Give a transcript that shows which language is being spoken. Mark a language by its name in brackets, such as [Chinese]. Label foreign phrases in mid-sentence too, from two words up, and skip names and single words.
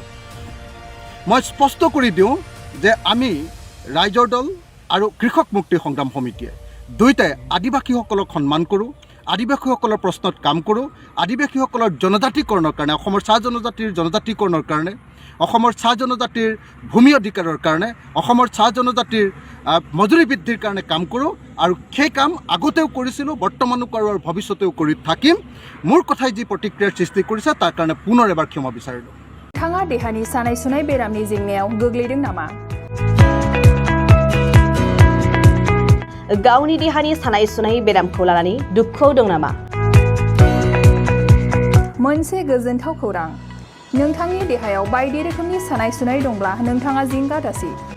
[Assamese] মই স্পষ্ট কৰি দিওঁ যে আমি ৰাইজৰ দল আৰু কৃষক মুক্তি সংগ্ৰাম সমিতিয়ে দুয়োটাই আদিবাসীসকলক সন্মান কৰোঁ, আদিবাসীসকলৰ প্ৰশ্নত কাম কৰোঁ, আদিবাসীসকলৰ জনজাতিকৰণৰ কাৰণে, অসমৰ চাহ জনজাতিৰ জনজাতিকৰণৰ কাৰণে, অসমৰ চাহ জনজাতিৰ ভূমি অধিকাৰৰ কাৰণে, অসমৰ চাহ জনজাতিৰ মজুৰি বৃদ্ধিৰ কাৰণে কাম কৰোঁ আৰু সেই কাম আগতেও কৰিছিলোঁ, বৰ্তমানো কৰোঁ আৰু ভৱিষ্যতেও কৰি থাকিম। মোৰ কথাই যি প্ৰতিক্ৰিয়াৰ সৃষ্টি কৰিছে তাৰ কাৰণে পুনৰ এবাৰ ক্ষমা বিচাৰিলোঁ। [Bodo] नोंथाङा देहानि सानाय सुनाय बेरामनि जेंनायाव गोग्लैदों नामा? गावनि देहानि सानाय सुनाय बेरामखौ लानानै दुखुआव दं नामा? मोनसे गोजोनथाव खौरां, नोंथांनि देहायाव बायदि रोखोमनि सानाय सुनाय दंब्ला नोंथाङा जिंगा दासि।